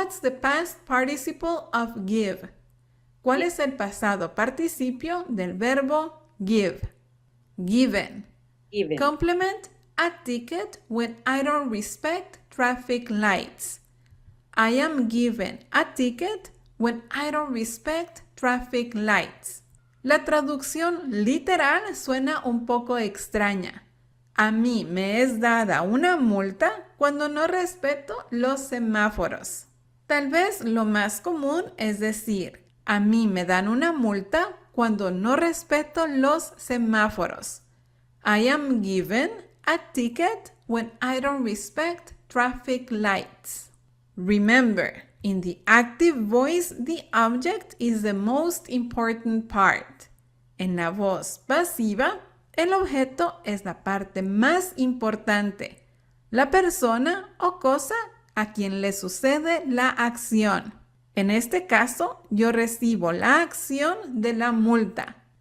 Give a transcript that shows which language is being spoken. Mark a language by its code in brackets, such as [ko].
[en] What's the past participle of give? [es] ¿Cuál es el pasado participio del verbo give? [en] Given. Given. Complement a ticket when I don't respect traffic lights. I am given a ticket when I don't respect traffic lights. [es] La traducción literal suena un poco extraña. A mí me es dada una multa cuando no respeto los semáforos. Tal vez lo más común es decir, a mí me dan una multa cuando no respeto los semáforos. [en] I am given a ticket when I don't respect traffic lights. Remember, in the active voice, the object is the most important part. [es] En la voz pasiva, el objeto es la parte más importante, la persona o cosa a quien le sucede la acción. En este caso, yo recibo la acción de la multa.